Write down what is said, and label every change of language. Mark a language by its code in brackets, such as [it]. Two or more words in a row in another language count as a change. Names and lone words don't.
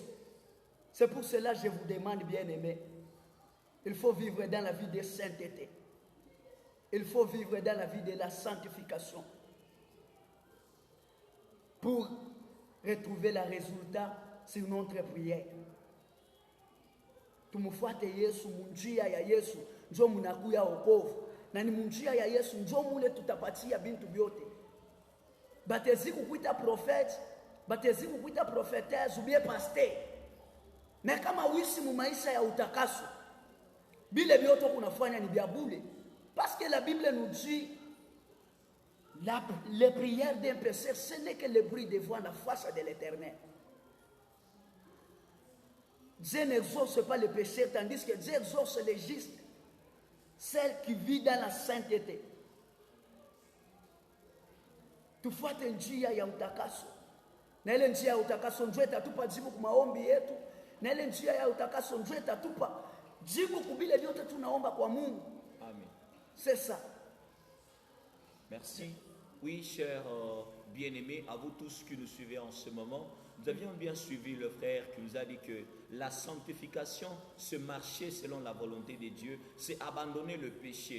[fr] C'est pour cela que je vous demande, bien-aimés, il faut vivre dans la vie de sainteté. Il faut vivre dans la vie de la sanctification pour retrouver le résultat sur notre prière. [sw] Tumufuate Yesu, munjia ya Yesu njo munakuya wokovu, na ni munjia ya Yesu njo mule tutapatia bintu vyote. Batezi kukuita prophète, batezi kukuita prophétesse [fr] ou bien pasteur. [sw] Mais kama uishi mu maisha ya utakaso, bile vyote kunafanya ni vya bure. [fr] Parce que la Bible nous dit les prières d'un pécheur, ce n'est que le bruit de voix en face de l'Éternel. Dieu n'exauce pas les pécheurs, tandis que Dieu exauce les justes, celle qui vit dans la sainteté. [sw] Tufuate njia ya utakaso. Na ile njia ya utakaso ndio itatupa jibu kwa maombi yetu. Na ile njia ya utakaso ndio itatupa jibu kubile vyote tunaomba kwa Mungu. Amen. [fr] C'est ça. Merci. Oui, chers bien-aimés, à vous tous qui nous suivez en ce moment, nous avions bien suivi le frère qui nous a dit que la sanctification, se marcher selon la volonté de Dieu, c'est abandonner le péché.